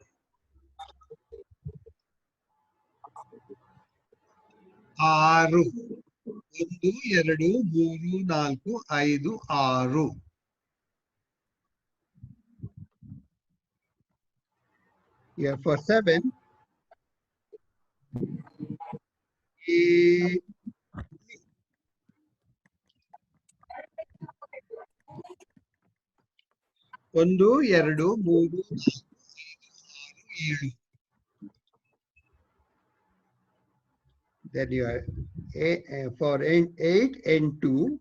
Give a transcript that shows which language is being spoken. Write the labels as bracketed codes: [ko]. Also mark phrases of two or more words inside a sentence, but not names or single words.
[kn] ಆರು. ಒಂದು ಎರಡು ಮೂರು ನಾಲ್ಕು ಐದು ಆರು. [en] Yeah, for 7 [kn] ಒಂದು ಎರಡು ಮೂರು ನಾಲ್ಕು ಐದು ಆರು ಏಳು. [en] Then you are for 8 and 2.